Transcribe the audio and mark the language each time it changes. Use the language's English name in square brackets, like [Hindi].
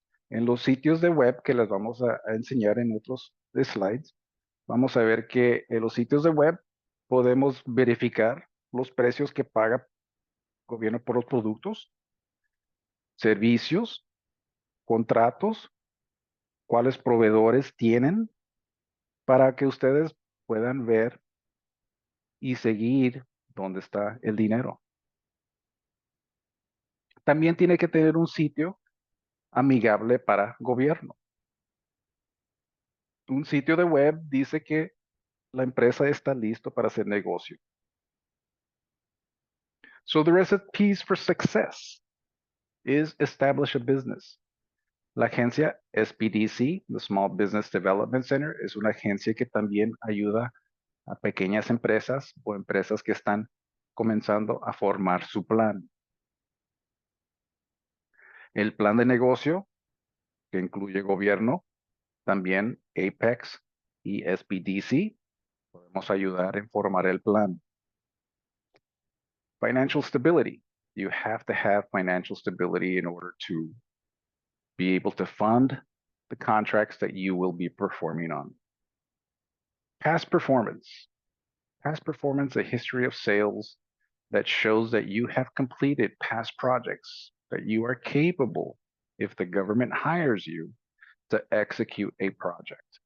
[Spanish] En los sitios de web que les vamos a enseñar en otros slides, vamos a ver que en los sitios de web podemos verificar los precios que paga el gobierno por los productos, servicios, contratos, cuáles proveedores tienen para que ustedes puedan ver y seguir dónde está el dinero. También tiene que tener un sitio amigable para gobierno. Un sitio de web dice que la empresa está listo para hacer negocio. [English] So the recipes for success is establish a business. [Spanish] La agencia SBDC, the Small Business Development Center, es una agencia que también ayuda a pequeñas empresas o empresas que están comenzando a formar su plan. El plan de negocio, que incluye gobierno, también APEX y SBDC, podemos ayudar en formar el plan. [English] Financial stability. You have to have financial stability in order to be able to fund the contracts that you will be performing on. Past performance. Past performance, a history of sales that shows that you have completed past projects, that you are capable, if the government hires you, to execute a project.